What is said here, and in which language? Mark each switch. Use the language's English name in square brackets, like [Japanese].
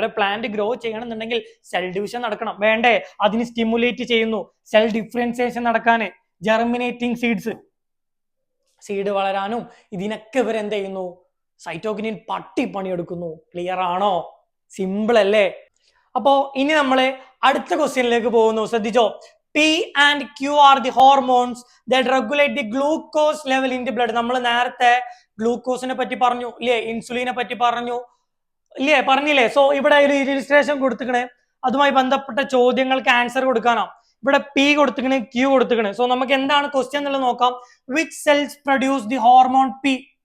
[Malayalam] എവിടെ plant grow ചെയ്യണമെന്നുണ്ടെങ്കിൽ cell division നടക്കണം, വേണ്ടേ? അതിന് സ്റ്റിമുലേറ്റ് ചെയ്യുന്നു. സെൽ ഡിഫറൻസിയേഷൻ നടക്കാന്, ജെർമിനേറ്റിംഗ് സീഡ് വളരാനും ഇതിനൊക്കെ ഇവരെന്ത് ചെയ്യുന്നു? സൈറ്റോകിനിൻ പണിയെടുക്കുന്നു. ക്ലിയർ ആണോ? സിമ്പിൾ അല്ലേ? അപ്പോ ഇനി നമ്മള് അടുത്ത ക്വസ്റ്റ്യനിലേക്ക് പോകുന്നു. ശ്രദ്ധിച്ചോ. [English] P and Q are the hormones that regulate the glucose level in the blood. [Malayalam] നമ്മൾ നേരത്തെ ഗ്ലൂക്കോസിനെ പറ്റി പറഞ്ഞു ഇല്ലേ? ഇൻസുലിനെ പറ്റി പറഞ്ഞു ഇല്ലേ? പറഞ്ഞില്ലേ? സോ ഇവിടെ ഒരു ഇല്ലുസ്ട്രേഷൻ കൊടുത്തിക്കണേ, അതുമായി ബന്ധപ്പെട്ട ചോദ്യങ്ങൾക്ക് ആൻസർ കൊടുക്കാനോ. ഇവിടെ P കൊടുത്തിക്കണേ, Q കൊടുത്തിക്കണേ. സോ നമുക്ക് എന്താണ് ക്വസ്റ്റ്യൻ എന്നുള്ളത് നോക്കാം. [English] Which cells produce the hormone P?